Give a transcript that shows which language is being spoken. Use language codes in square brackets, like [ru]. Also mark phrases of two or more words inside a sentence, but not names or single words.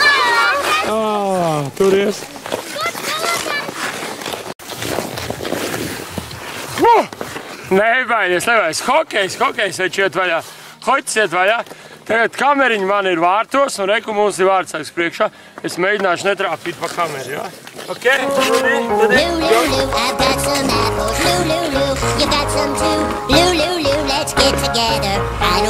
[lv] Turies. Nebaidies, nebaidies. Hokejs veči iet vaļā. Hoķis iet vaļā. Tagad kameriņi man ir vārtos, un reku mums ir vārdsargs priekšā. Es mēģināšu netrāpīt pa kameru, jā? Ok? [en] I've got some apples, Lou, you got some too. Lou, let's get together.